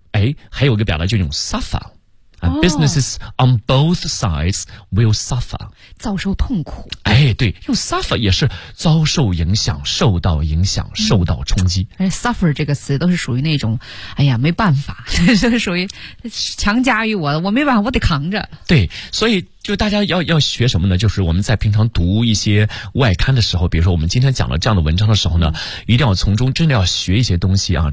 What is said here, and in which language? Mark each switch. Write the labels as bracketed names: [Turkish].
[Chinese] 哎，还有一个表达就用 suffer、哦、 [English] businesses on both sides will suffer， [Chinese] 遭受痛苦。哎，对，用 suffer 也是遭受影响，受到影响，受到冲击。而 suffer 这个词都是属于那种，哎呀，没办法，这是属于强加于我的，我没办法，我得扛着。对，所以就大家要学什么呢？就是我们在平常读一些外刊的时候，比如说我们今天讲了这样的文章的时候呢，一定要从中真的要学一些东西啊。